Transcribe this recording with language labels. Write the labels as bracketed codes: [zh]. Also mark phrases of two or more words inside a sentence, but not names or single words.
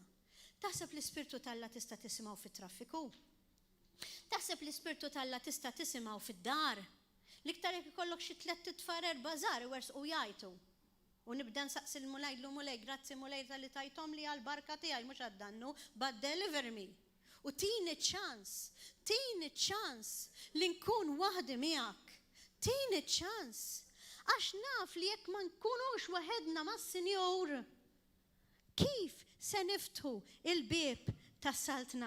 [mt] Taħseb l-Ispirtu tal-Alla tista' tisimgħu fit-traffiku. Taħseb l-Ispirtu tal-Alla tista' tisimgħu fid-dar. L-iktar jekk ikollok xi 3 tfal 4 żgħar iwersqu jgħidu. U nibda nsaqsi l-mulej, grazzi mulej tal-li tajtom li għal-barka tiegħi mhux għad-dannu, [en] but deliver me. [mt] U tini ċans li nkun waħdi miegħek. Tini ċans. Għax naf li jekk ma nkunux waħedna mas-Sinjur, kif se niftħu il-bieb tas-saltna?